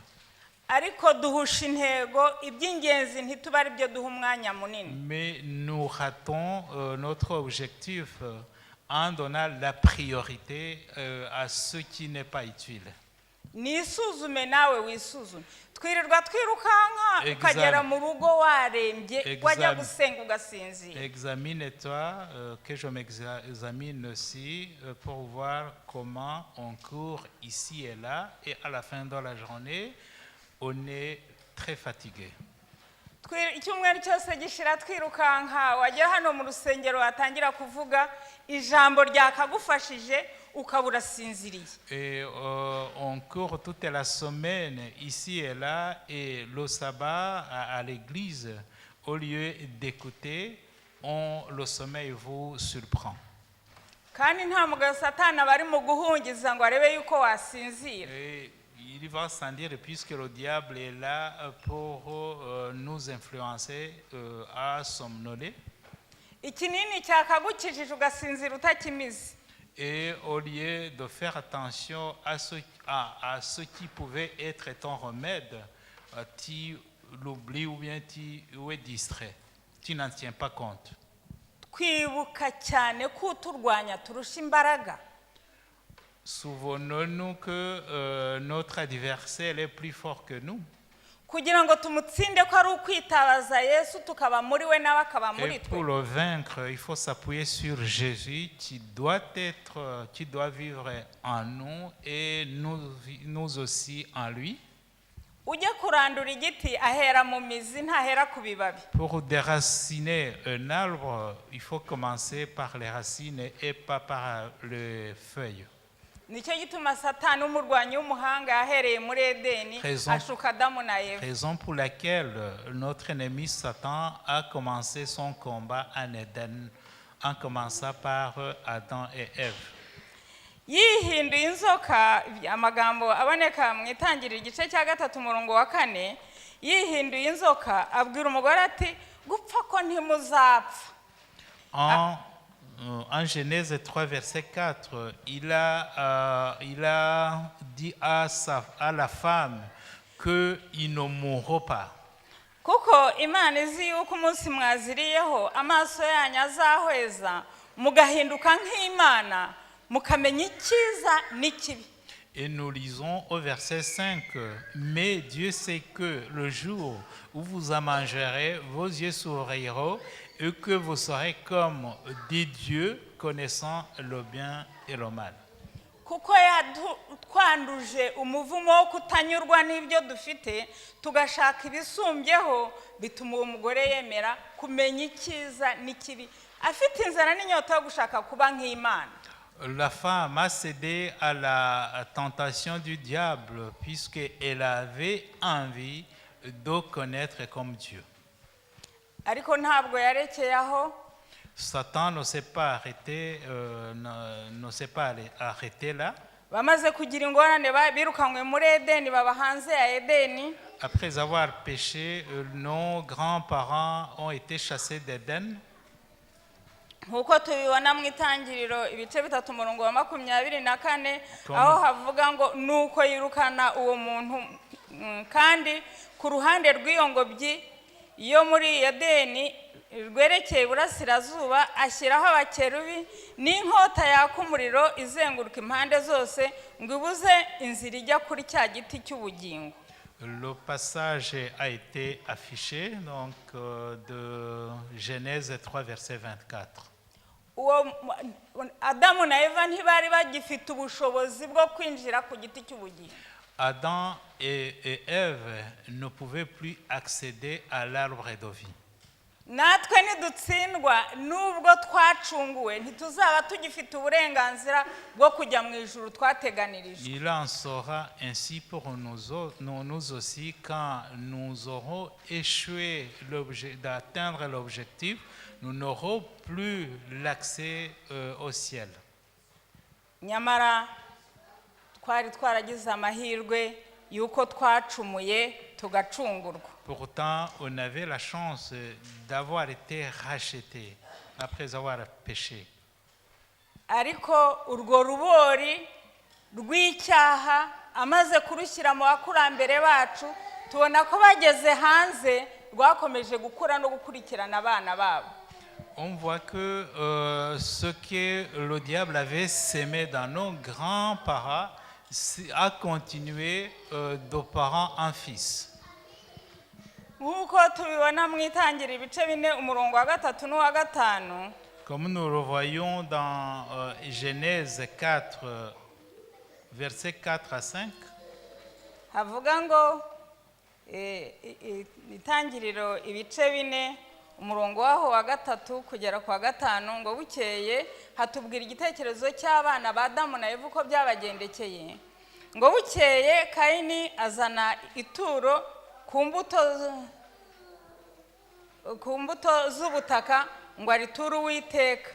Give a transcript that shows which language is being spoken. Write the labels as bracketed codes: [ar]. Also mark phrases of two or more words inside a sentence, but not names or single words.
[rw] Ariko duhusha intego, iby'ingenzi ntituba ari byo duha umwanya munini. [fr] Mais nous ratons notre objectif en donnant la priorité à ce qui n'est pas utile. [rw] Nisuzume nawe wisuzume. Twirirwa twirukanka ukagera mu rugo warembye, wajya gusenga ugasinzira. [fr] Examine-toi, que je m'examine aussi pour voir comment on court ici et là, et à la fin de la journée, on est très fatigué. [rw] Icyumweru cyose gishira twirukanka, wagera hano mu rusengero watangira kuvuga ijambo ryakagufashije ukabura sinziriye. [fr] Et on court toute la semaine ici et là, et le sabbat à l'église, au lieu d'écouter, le sommeil vous surprend. [rw] Kandi nta mugabo Satani bari mu guhungiza ngo arebe yuko wasinzira. [fr] Il va sans dire, puisque le diable est là pour nous influencer à somnoler. [rw] Ikinini cyakagukijije ugasinzira utakimize. [fr] Et au lieu de faire attention à ce qui pouvait être ton remède, tu l'oublies ou bien tu es distrait. Tu n'en tiens pas compte. [rw] Kwibuka cyane ko turwanya turusha imbaraga. [fr] Souvenons-nous que notre adversaire est plus fort que nous. [rw] Kugira ngo tumutsinde ko ari ukwitabaza Yesu tukaba muri we nawe akaba muri [fr] Et pour [rw] twe. [fr] le vaincre, il faut s'appuyer sur Jésus qui doit vivre en nous et nous aussi en lui. [rw] Ujya kurandura igiti ahera mu mizi ntahera ku bibabi. [fr] Pour déraciner un arbre, il faut commencer par les racines et pas par les feuilles. [rw] Nicyo gituma Satani umurwanyi w'umuhanga yahereye muri Edeni ashuka Adamu na Eva. [fr] Raison pour laquelle notre ennemi Satan a commencé son combat en Éden, en commençant par Adam et Ève. [rw] Yihinduye inzoka, amagambo aboneka mu itangiriro igice cya 3 umurongo wa 4, yihinduye inzoka abwira umugore ati gupfa ko ntimuzapfa. [fr] En Genèse 3, verset 4, il a dit à la femme qu'il ne mourra pas. [rw] Kuko Imana izi yuko umunsi mwaziriyeho amaso yanyu azahweza mugahinduka nk'Imana mukamenya icyiza n'ikibi. [fr] Et nous lisons au verset 5, mais Dieu sait que le jour où vous en mangerez, vos yeux s'ouvriront et que vous serez comme des dieux connaissant le bien et le mal. [rw] Kuko twanduje umuvumo wo kutanyurwa n'ibyo dufite tugashaka ibisumbyeho, bituma uwo mugore yemera kumenya icyiza n'ikibi, afite inzara n'inyota yo gushaka kuba nk'Imana. [fr] La femme a cédé à la tentation du diable puisqu'elle avait envie de connaître comme Dieu. [rw] Ariko ntabwo yarekeye aho. [fr] Satan ne s'est pas arrêté là. [rw] Bamaze kugira ingorane birukanywe muri Edeni baba hanze ya Edeni. [fr] Après avoir péché, nos grands-parents ont été chassés d'Éden. [rw] Nkuko tubibona mu itangiriro ibice 3 umurongo wa 24, aho havuga ngo nuko yirukana uwo muntu kandi ku ruhande rw'iyo ngobyi yo muri Edeni rwerekeye iburasirazuba, ashyiraho abakerubi n'inkota yaka umuriro izenguruka impande zose ngo ibuze inzira ijya kuri cya giti cy'ubugingo. [fr] Le passage a été affiché donc de Genèse 3 verset 24. [rw] Adamu na Eva ntibari bagifite ubushobozi bwo kwinjira ku giti cy'ubugingo. [fr] Adam et Ève ne pouvaient plus accéder à l'arbre de vie. [rw] Natwe nidutsindwa nubwo twacunguwe ntituzaba tugifite uburenganzira bwo kujya mu ijuru twateganirijwe. [fr] Il en sera ainsi pour nous aussi quand nous aurons échoué d'atteindre l'objectif, nous n'aurons plus l'accès au ciel. [rw] Nyamara twari twaragize amahirwe yuko twacumuye tugacungurwa. [fr] Pourtant, on avait la chance d'avoir été racheté après avoir péché. [rw] Ariko urwo rubori rw'icyaha amaze kurushyira mu bakurambere bacu, tubona ko bageze hanze rwakomeje gukura no gukurikirana abana babo. [fr] On voit que ce que le diable avait sémé dans nos grands-parents a continué de parents en fils. [rw] Nk'uko tubibona mu itangira ibice 4 umurongo wa 3 n'uwa 5. [fr] Comme nous le voyons dans Genèse 4, versets 4 à 5. [rw] Havuga ngo itangiriro ibice 4 umurongo waho wa 3 kugera kwa 5 ngo bukeye hatubwira igitekerezo cy'abana ba Adamu na Eva uko byabagendekeye. Ngo bukeye Kayini azana ituro ku mbuto z'ubutaka ngo ariture Uwiteka.